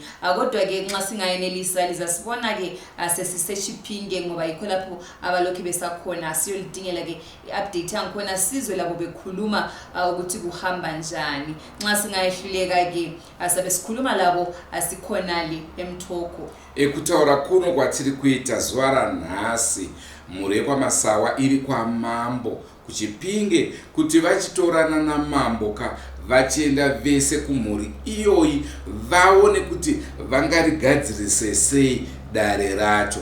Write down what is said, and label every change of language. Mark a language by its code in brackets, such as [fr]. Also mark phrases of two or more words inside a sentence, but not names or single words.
[nd] Kodwa ke nxa singayenelisa lizasibona ke sesiseChipinge ngoba yikho lapho abalokhu besakhona. Siyolidingela ke iupdate yangikhona sizwe labo bekhuluma ukuthi kuhamba njani. Nxa singayehluleka ke asabe sikhuluma labo asikhona le eMutoko. [sn] Kutaura kuno kwatiri kuita zuva ranhasi mhuri kwaMasawa iri kwaMambo kuChipinge kuti vachitorana namambo vachienda vese kumhuri iyoyi vaone kuti vangarigadzirise sei dare racho.